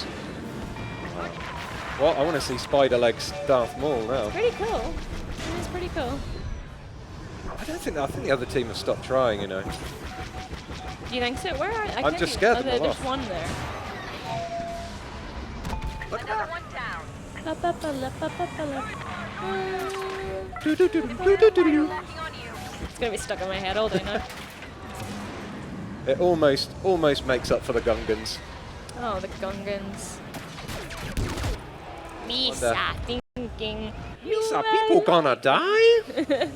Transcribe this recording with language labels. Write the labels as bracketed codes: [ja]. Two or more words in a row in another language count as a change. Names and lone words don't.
[en] well, I want to see Spider Legs Darth Maul now. Pretty cool. It was pretty cool. I think the other team have stopped trying. You know. Do you think so? Where are I I'm can't just see- scared oh, them all there's off. one there. Another one down. La, ba, ba, la, ba, ba, ba, la. Locking on you. It's gonna be stuck in my head all day now. It almost makes up for the Gungans. Oh, the Gungans. Wonder- Misa thinking. Are people gonna die?